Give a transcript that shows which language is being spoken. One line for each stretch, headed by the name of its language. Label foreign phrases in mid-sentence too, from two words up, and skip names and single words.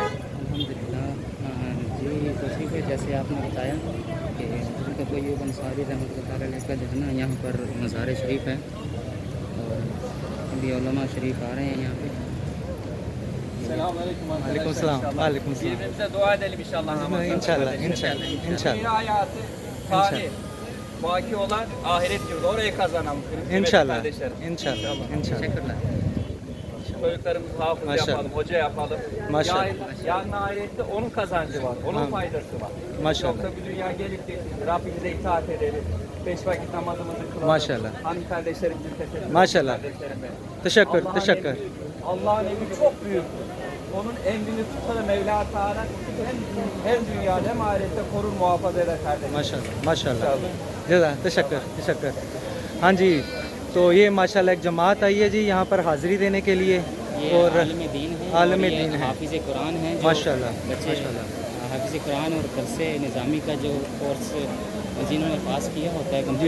Hindi: अल्हम्दुलिल्लाह। जी वसीम भाई, जैसे आपने बताया कि हज़रत अबू अय्यूब अंसारी
Arabic: رحمة الله عليه
Hindi: का जो है ना यहाँ पर मज़ार शरीफ है, और अभी उलमा शरीफ आ रहे हैं यहाँ पे।
Arabic: وعليكم السلام. وعليكم السلام.
Turkish: Birbirimize dua edelim inşallah.
Hindi: इंशाल्लाह इंशाल्लाह इंशाल्लाह
Turkish: Dünya hayatı fani, baki olan ahiret yurdu. Orayı kazanalım. Kıymetli
Hindi: इंशाल्लाह
Turkish: kardeşlerim.
Hindi: इंशाल्लाह इंशाल्लाह।
Turkish: Teşekkürler. Çocuklarımızı hafız Maşallah. yapalım, hoca yapalım. Maşallah. Yarın ahirette onun kazancı var, onun Amin. faydası var. Maşallah. Yoksa bu dünya gelip de Rabbimize itaat edelim. 5 vakit namazımızı kılalım. Maşallah. Hanım kardeşlerim için teşekkür ederim. Maşallah. Kardeşlerim benim. Teşekkür Allah'ın teşekkür। emri- Allah'ın emri çok büyük. Onun emrini tutan Mevla Teala hem dünyada hem ahirette korur muhafaza eder kardeşim.
Hindi: माशाल्लाह माशाल्लाह। जज़ा तशक्कर तशक्कर। हाँ जी, तो ये माशाल्लाह एक जमात आई है जी यहाँ पर हाज़िरी देने के लिए। ये और आलिम दीन है, आलिम और ये दीन है। हाफिज़ कुरान है जो माशाल्लाह बच्चे माशाल्लाह। हाफिज़ कुरान और दरसे निज़ामी का जो कोर्स जिन्होंने पास किया होता है, कंप्लीट